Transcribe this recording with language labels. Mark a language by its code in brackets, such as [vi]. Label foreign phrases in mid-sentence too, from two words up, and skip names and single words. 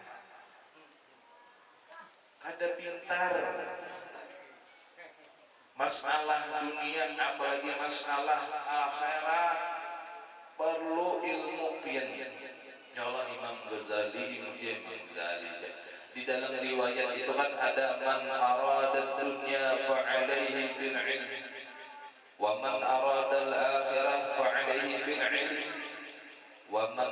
[bjn] Ada pintar masalah dunia apalagi masalah akhirat perlu ilmu pian. [ar] Allah Imam Ghazali [bjn] di dalam riwayat itu kan ada [ar] من أراد الدنيا فعليه بالعلم ومن أراد الآخرة فعليه بالعلم و man arada al akhirah fa'alaihi bil ilm wa